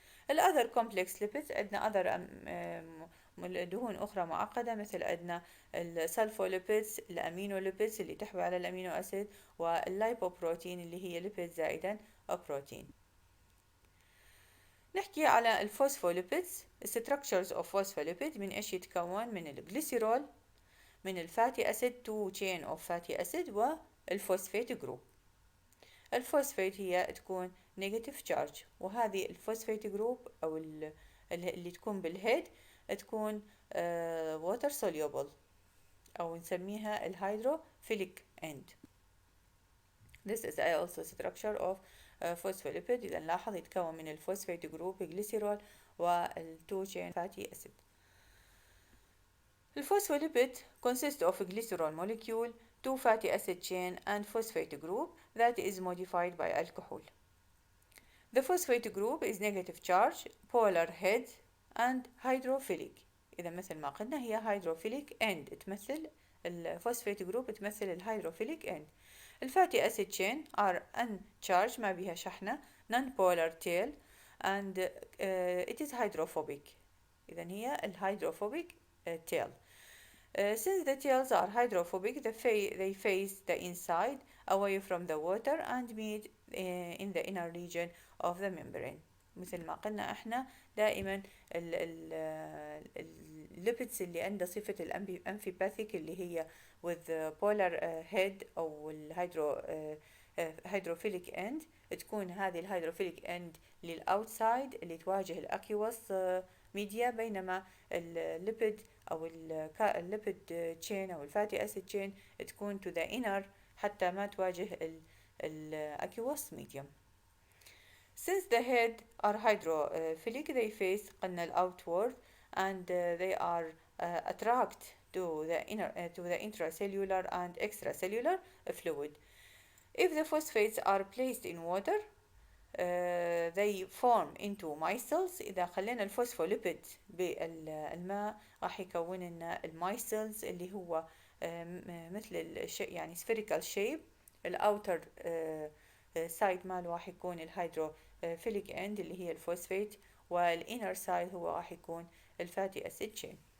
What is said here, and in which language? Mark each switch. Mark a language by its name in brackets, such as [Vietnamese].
[Arabic] الأذر complex lipids عندنا دهون أخرى معقدة مثل عندنا السلفوليبيدز الأمينوليبيدز اللي تحوي على الأمينو أسيد واللايبوبروتين اللي هي ليبيد زائدا بروتين. نحكي على الفوسفوليبيدز. [English] structures of phospholipid [Arabic] من إيش يتكون؟ من الجليسيرول من الفاتي أسيد [English] two chain of fatty acid [Arabic] والفوسفات جروب. الفوسفات هي تكون [English] negative charge [Arabic] وهذه الفوسفات جروب أو اللي تكون بالهيد تكون [English] water soluble [Arabic] أو نسميها الهيدروفيليك end. [English] This is also structure of phospholipid. [Arabic] إذا نلاحظ يتكون من الفوسفات جروب جليسيرول والتو chain fatty acid. [English] الفوسفوليبيد consists of a glycerol molecule, two fatty acid chain and phosphate group that is modified by alcohol. The phosphate group is negative charge, polar head and hydrophilic. [Arabic] إذا مثل ما قلنا هي hydrophilic end تمثل الفوسفات جروب تمثل الهيدروفيليك end. [English] الفاتي acid chain are uncharged [Arabic] ما بها شحنة [English] non-polar tail and it is hydrophobic. [Arabic] إذا هي الهيدروفوبيك tail. [English] Since the tails are hydrophobic, they face the inside away from the water and meet in the inner region of the membrane. [Arabic] مثل ما قلنا احنا دائما الليبيدز اللي عندها صفة الأنفيباثيك اللي هي [English] with polar head [Arabic] أو الهيدرو هيدروفيليك end، تكون هذه الهيدروفيليك end للأوتسايد اللي تواجه الأكيوس ميديا، بينما الليبيد أو الليبيد تشين أو الفاتي أسيد تشين تكون [English] to the inner [Arabic] حتى ما تواجه الأكيوس ميديوم. [English] Since the head are hydrophilic, they face قلنا outward and they are attract to the intracellular and extracellular fluid. If the phosphates are placed in water, they form into micelles. [Arabic] إذا خلينا الفوسفوليبيد بالماء راح يكون لنا المايسلز اللي هو مثل يعني [English] spherical shape. [Arabic] الأوتر سايد ماله راح يكون الهيدروفيليك اند اللي هي الفوسفيت، والإنر سايد هو راح يكون الفاتي أسيد تشين.